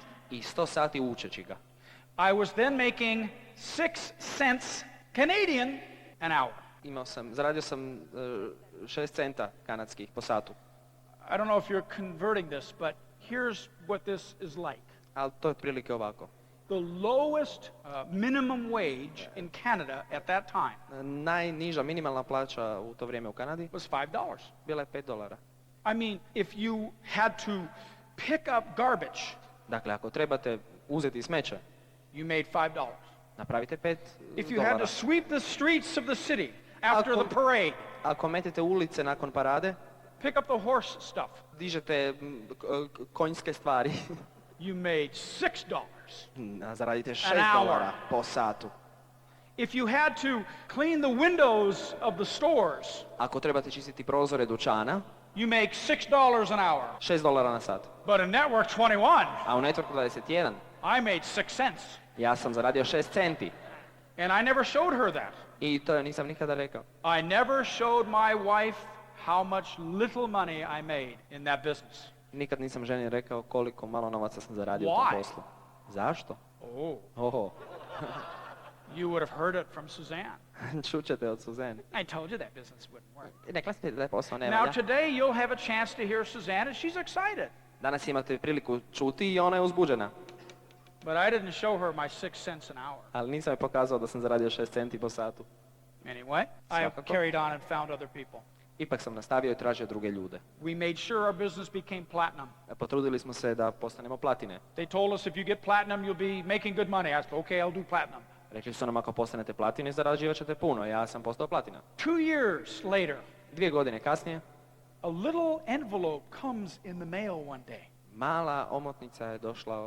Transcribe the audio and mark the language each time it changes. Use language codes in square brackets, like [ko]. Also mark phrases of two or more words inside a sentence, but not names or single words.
[hr] i 100 sati učeći ga. [en] I was then making 6 cents Canadian an hour. [hr] Zaradio sam 6 centa kanadskih po satu. [en] I don't know if you're converting this, but here's what this is like. [hr] Ali to je otprilike ovako. [en] The lowest minimum wage in Canada at that time [hr] Najniža minimalna plaća u to vrijeme u Kanadi [en] was $5. [hr] bila je $5. [en] I mean, if you had to pick up garbage, [hr] Dakle, ako trebate uzeti smeće, [en] you made $5. [hr] napravite $5. [en] If you had to sweep the streets of the city after the parade, [hr] Ako metete ulice nakon parade, [en] pick up the horse stuff, [hr] dižete konjske stvari, [en] you made $6. [hr] a zaradite [en] An $6 hour. [hr] po satu. [en] If you had to clean the windows of the stores, [hr] Ako trebate čistiti prozore dućana, [en] you make $6 an hour. [hr] $6 na sat. [en] But in Network 21, [hr] A u Network 21 [en] I made 6 cents. [hr] ja sam zaradio 6 centi. [en] And I never showed her that. [hr] I to nisam nikada rekao. [en] I never showed my wife how much little money I made in that business. [hr] Nikad nisam ženi rekao koliko malo novaca sam zaradio u [en] Why? [hr] tom poslu. Zašto? Oh, Oho, [en] you would have heard it from Suzanne. [hr] čućete od Suzane. [en] I told you that business wouldn't work. [hr] Rekla ste da je posao ne [en] Now [hr] valja. [en] today you'll have a chance to hear Suzanne and she's excited. [hr] Danas imate priliku čuti i ona je uzbuđena. [en] But I didn't show her my 6 cents an hour. [hr] Ali nisam je pokazao da sam zaradio 6 centi po satu. [en] Anyway, I have [hr] Svakako. [en] carried on and found other people. [hr] Ipak sam nastavio i tražio druge ljude. [en] We made sure our business became platinum. [hr] Potrudili smo se da postanemo platine. [en] They told us if you get platinum, you'll be making good money. I said, okay, I'll do platinum. [hr] Rekli su nam ako postanete platine, zarađivat ćete puno. Ja sam postao platina. [en] 2 years later, [hr] 2 godine kasnije, [en] a little envelope comes in the mail one day. [hr] mala omotnica je došla,